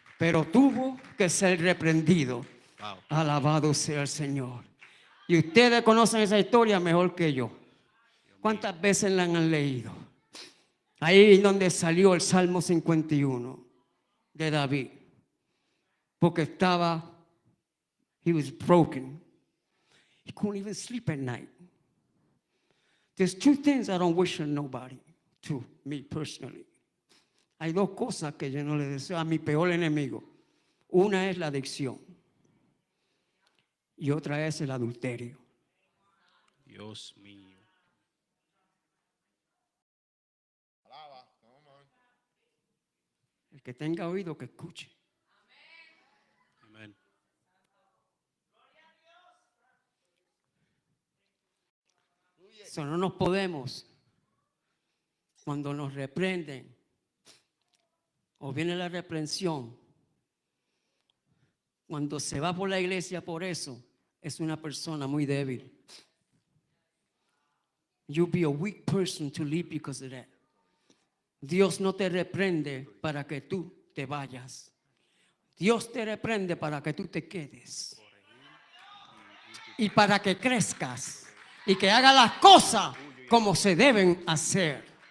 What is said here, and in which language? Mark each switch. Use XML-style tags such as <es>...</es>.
<es>Pero tuvo que ser reprendido Wow. Alabado sea el Señor. Y ustedes conocen esa historia mejor que yo. ¿Cuántas veces la han leído? Ahí es donde salió el Salmo 51 de David. Porque</es> <en>he was broken. He couldn't even sleep at night. There's two things I don't wish on nobody, to me personally.</en> <es>Hay dos cosas que yo no le deseo a mi peor enemigo. Una es la adicción y otra es el adulterio. Dios mío. Alaba.</es> <en>Come on.</en> <es>El que tenga oído que escuche. Amén. So, no nos podemos, cuando nos reprenden o viene la reprensión, cuando se va por la iglesia por eso, es una persona muy débil.</es> <en>You'll be a weak person to leave because of that.</en> <es>Dios no te reprende para que tú te vayas. Dios te reprende para que tú te quedes. Y para que crezcas. Y que hagas las cosas como se deben hacer.</es>